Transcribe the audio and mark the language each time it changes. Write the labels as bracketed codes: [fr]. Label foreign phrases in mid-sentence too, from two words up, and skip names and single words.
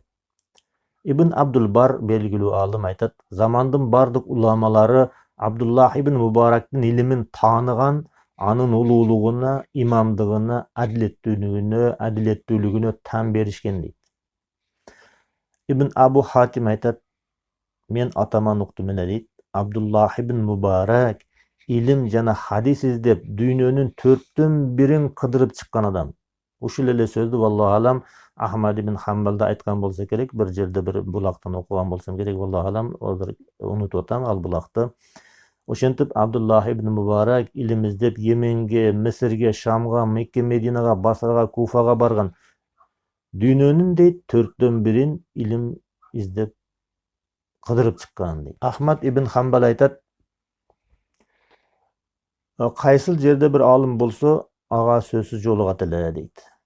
[ky] Ибн Абдул-Бар белгилүү алым айтат: замандын бардык уламалары Абдуллах ибн Мубарактын илимин тааныган, анын улуулугуна, имамдыгына, адилеттүүлүгүнө тан беришкен дейт. Ибн Абу Хатим айтат: мен атаман уктум эле дейт, Абдуллах ибн Мубарак илим жана хадис издеп дүйнөнүн 4/1 кыдырып чыккан адам. Ушул эле сөздү [ar] والله أعلم [ky] Ахмад ибн Ханбалда айткан болсо керек, bir жерде bir булактан окуган болсом керек, [ar] والله أعلم, [ky] азыр унутуп атам ал bulakты. Ошентип Абдуллах ибн Мубарак илим издеп Йеменге, Мисирге, Шамга, Мекке, Мединага, Басрага, Куфага барган. Дүйнөнүн дейт 4/1 илим издеп кыдырып чыккан дейт. Ахмад ибн Хамбал айтат, кайсыл жерде bir алым болсо, ага сөзсүз жолугат эле дейт.